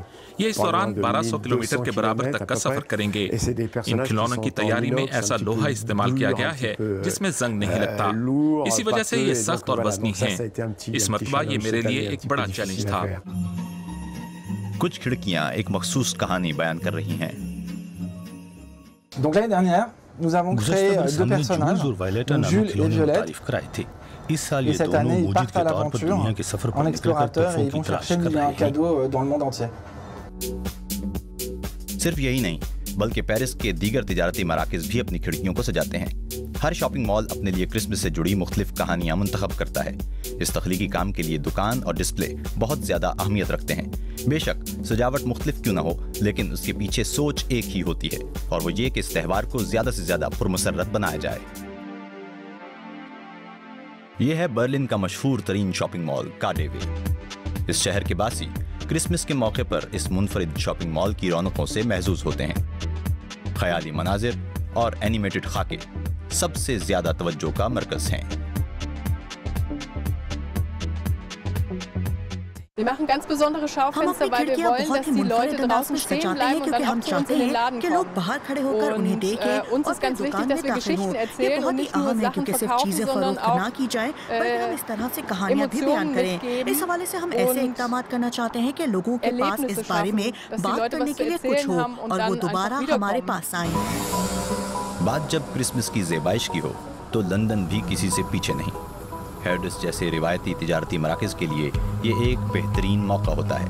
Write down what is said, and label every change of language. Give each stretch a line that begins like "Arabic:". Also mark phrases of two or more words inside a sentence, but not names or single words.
Urdu: یہ اس دوران 1200 کلومیٹر کے برابر تک کا سفر کریں گے. ان کھلونوں کی تیاری میں ایسا لوہا استعمال کیا گیا ہے جس میں زنگ نہیں لگتا. اسی وجہ سے یہ سخت اور وزنی ہیں۔ اس مرتبہ یہ میرے لیے ایک بڑا چیلنج تھا. کچھ کھڑکیاں ایک مخصوص کہانی بیان کر رہی ہیں.
French: Nous avons créé 2 personnages, Jules et Violette.
Urdu: اس سال یہ
French: cette année, ils
Urdu: दोनों
French: partent à l'aventure en explorateur et ils vont chercher un cadeau dans le monde entier.
Urdu: صرف یہی نہیں، بلکہ پیرس کے دیگر تجارتی مراکز بھی اپنی کھڑکیوں کو سجاتے ہیں. हर
English: shopping mall
Urdu: اپنے لیے کرسمس سے جڑی مختلف کہانیاں منتخب کرتا ہے. اس تخلیقی کام کے لیے دکان اور ڈسپلے بہت زیادہ اہمیت رکھتے ہیں. بیشک سجاوٹ مختلف کیوں نہ ہو، لیکن اس کے پیچھے سوچ ایک ہی ہوتی ہے، اور وہ یہ کہ اس تہوار کو زیادہ سے زیادہ پرمسرت بنایا جائے. یہ ہے برلن کا مشہور ترین
English: shopping mall
Urdu: कार्डेवे। اس شہر کے باسی کرسمس کے موقع پر اس منفرد
English: shopping mall
Urdu: کی رونقوں سے محظوظ ہوتے ہیں. خیالی مناظر اور اینیمیٹڈ خاکے سب سے زیادہ توجہ کا مرکز ہیں.
German: Wir machen ganz besondere Schaufenster, weil wir wollen, dass die Leute draußen stehen bleiben und dann auch zu uns in den Laden kommen. Und uns ist ganz wichtig, dass wir Geschichten erzählen und nicht nur Sachen verkaufen, sondern auch Emotionen mitgeben
Urdu: اس حوالے سے ہم ایسے اقدامات کرنا چاہتے ہیں کہ لوگوں کے پاس اس بارے میں بات کرنے کے لیے کچھ ہو اور وہ دوبارہ ہمارے پاس آئیں. بات جب کرسمس کی زیبائش کی ہو تو لندن بھی کسی سے پیچھے نہیں. ہیرڈز جیسے روایتی تجارتی مراکز کے لیے یہ ایک بہترین موقع ہوتا ہے.